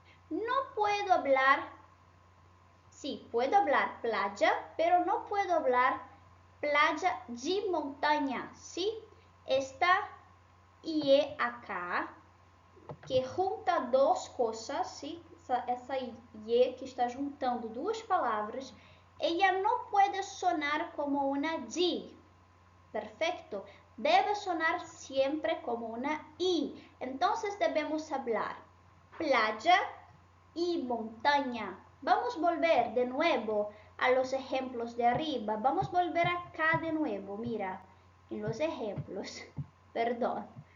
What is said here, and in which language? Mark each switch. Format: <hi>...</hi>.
<es>No puedo hablar, sí, puedo hablar playa, pero no puedo hablar playa de montaña, ¿sí? Esta IE acá, que junta duas cosas, ¿sí?</es> <pt>Essa IE que está juntando duas palavras, ella não pode sonar como uma D.</pt> <es>Perfecto. Debe sonar siempre como una I. Entonces debemos hablar playa y montaña. Vamos a volver de nuevo a los ejemplos de arriba. Vamos a volver acá de nuevo. Mira, en los ejemplos. Perdón.</es>